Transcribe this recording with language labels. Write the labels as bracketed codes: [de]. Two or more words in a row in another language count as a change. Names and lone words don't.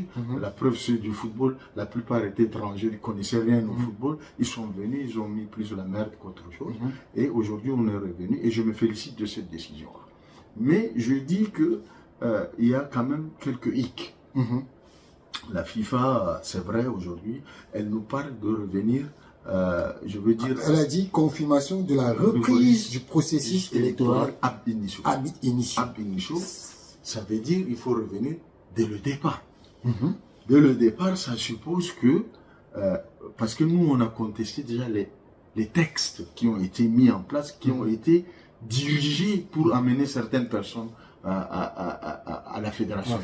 [fr] La preuve, ceux du football, la plupart étaient étrangers, ils ne connaissaient rien au football, ils sont venus, ils ont mis plus la merde qu'autre chose, et aujourd'hui, on est revenu, et je me félicite de cette décision-là. Mais je dis que il y a quand même quelques hicks. La FIFA, c'est vrai, aujourd'hui, elle nous parle de revenir, je veux dire... Elle a dit confirmation de la reprise du processus électoral [la] ab initio. Ab initio. Ab initio, [fr] ça veut dire qu'il faut revenir dès le départ. Dès le départ, ça suppose que... parce que nous, on a contesté déjà les textes qui ont été mis en place, qui ont été dirigés pour amener certaines personnes à la Fédération.